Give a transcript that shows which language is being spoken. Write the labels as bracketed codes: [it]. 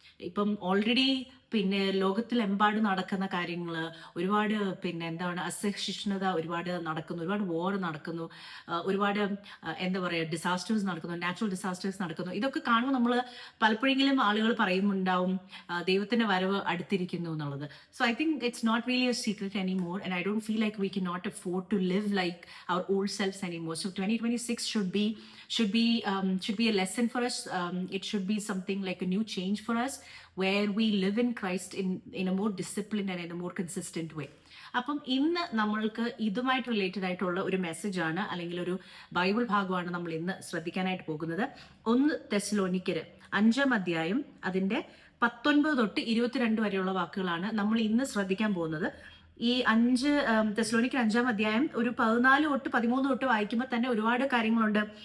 [ml] ഇപ്പം ഓൾറെഡി ലോകത്തിലെമ്പാട് നടക്കുന്ന കാര്യങ്ങൾ ഒരുപാട്, അസഹിഷ്ണുത ഒരുപാട് നടക്കുന്നു, ഒരുപാട് വോർ നടക്കുന്നു, ഒരുപാട് ഡിസാസ്റ്റേഴ്സ് നടക്കുന്നു, നാച്ചുറൽ ഡിസാസ്റ്റേഴ്സ് നടക്കുന്നു. ഇതൊക്കെ കാണുമ്പോൾ നമ്മൾ പലപ്പോഴെങ്കിലും ആളുകൾ പറയുന്നുണ്ടാവും ദൈവത്തിന്റെ വരവ് അടുത്തിരിക്കുന്നു എന്നുള്ളത്. [en] So I think it's not really a secret anymore, and I don't feel like we can not afford to live like our old selfs anymore. So 2026 should be a lesson for us. It should be something like a new change for us, where we live in Christ in a more disciplined and in a more consistent way. [ml] അപ്പം ഇന്ന് നമ്മൾക്ക് ഇതുമായിട്ട് related ആയിട്ടുള്ള ഒരു മെസ്സേജാണ്, അല്ലെങ്കിൽ ഒരു Bible ഭാഗമാണ് നമ്മൾ ഇന്ന് ശ്രദ്ധിക്കാനായിട്ട് പോകുന്നത്. 1 തെസ്സലോനിക്കർ 5-ാം അധ്യായം അതിൻ്റെ 19 തൊട്ട് 22 വരെയുള്ള വാക്കുകളാണ് നമ്മൾ ഇന്ന് ശ്രദ്ധിക്കാൻ പോകുന്നത്. ഈ 5 തെസ്സലോനിക്കർ 5-ാം അധ്യായം ഒരു 14 തൊട്ട് 13 തൊട്ട് വായിക്കുമ്പോൾ തന്നെ ഒരുപാട് കാര്യങ്ങളുണ്ട്.